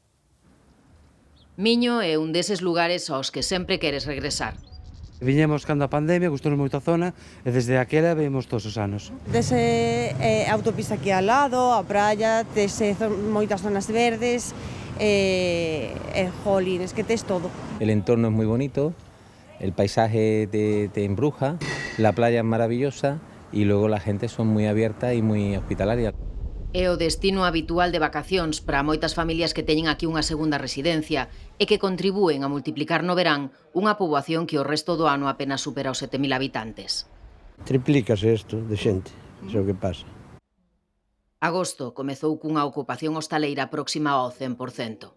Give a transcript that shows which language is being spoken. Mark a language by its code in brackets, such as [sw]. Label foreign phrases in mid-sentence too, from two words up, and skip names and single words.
[gl] Miño é un deses lugares aos que sempre queres regresar. Viñemos cando a pandemia, gustounos moito a zona e desde aquela vemos todos os anos. Dese autopista aquí ao lado, a praia, dese moitas zonas verdes, jolines, que tes todo. [es] El entorno es muy bonito, el paisaje te embruja, la playa es maravillosa y luego la gente son muy abierta y muy hospitalaria. [gl] É o destino habitual de vacacións para moitas familias que teñen aquí unha segunda residencia e que contribúen a multiplicar no verán unha poboación que o resto do ano apenas supera os 7.000 habitantes. Triplícase isto de xente, iso é o que pasa. Agosto comezou cunha ocupación hostaleira próxima ao 100%.